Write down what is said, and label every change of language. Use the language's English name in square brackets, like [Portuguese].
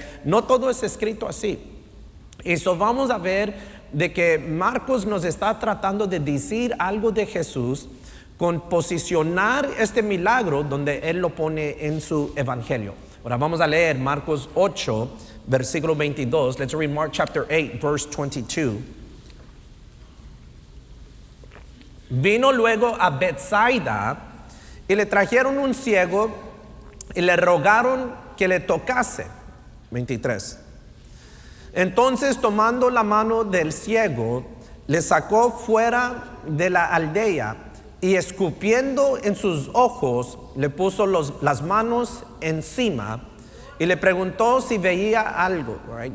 [Spanish] No todo es escrito así. Y eso vamos a ver de que Marcos nos está tratando de decir algo de Jesús con posicionar este milagro donde Él lo pone en su evangelio. Ahora vamos a leer Marcos 8, versículo 22. [English] Let's read Mark chapter 8, verse 22. [Spanish] Vino luego a Bethsaida y le trajeron un ciego y le rogaron que le tocase. 23. Entonces, tomando la mano del ciego, le sacó fuera de la aldea y escupiendo en sus ojos, le puso las manos encima y le preguntó si veía algo. [English] Right?